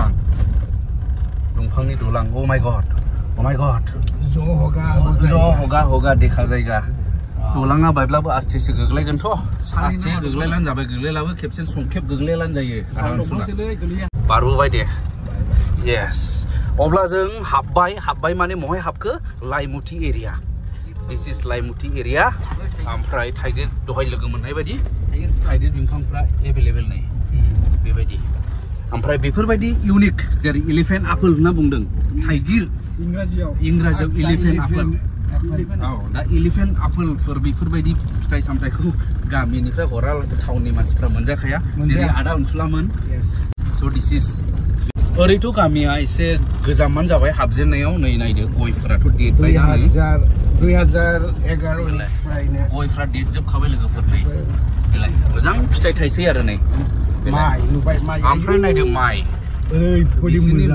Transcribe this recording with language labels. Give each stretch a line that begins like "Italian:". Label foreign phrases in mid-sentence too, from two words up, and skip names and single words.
Bodo: दलां
English: oh my god
Bodo: ज' हगा देखा जायगा दलाङा बायब्लाबो आस्तेसो गोग्लैगोनथ' आस्ते गोग्लैलानो जाबाय गोग्लैलाबो खेबसे संखेब गोग्लैलानो जायो बारबोबाय दे यस अब्ला जों हाबबाय माने महाय हाबखो लाइमुथि एरिया
English: this is
Bodo: लाइमुथि एरिया ओमफ्राय थाइगिर दहाय लोगो मोननाय बायदि थाइगिर बिफांफ्रा एभेलेबेल नै बेबायदि ओमफ्राय बेफोरबायदि इउनिक जेरै
English: elephant apple
Bodo: होनना बुंदों थाइगिर इंराजियाव
English: elephant apple
Bodo: दा
English: elephant apple
Bodo: बेफोरबायदि फिथाइ सामथाइखौ गामिनिफ्राय हरा टाउननि मानसिफ्रा मोनजाखाया जेरै आदा अनसुलामोन स'
English: this is
Bodo: ओरैथ' गामिया एसे गोजामान जाबाय हाबजेननायाव नै नायदो गयफोराथ' देरबाय 2011 गयफ्रा देरजोबखाबाय लोगोफोर नै मोजां फिथाइ थाइसै आरो नै माइ नुबाय माइ ओमफ्राय नायदो माइ ओरैबायदि मोजां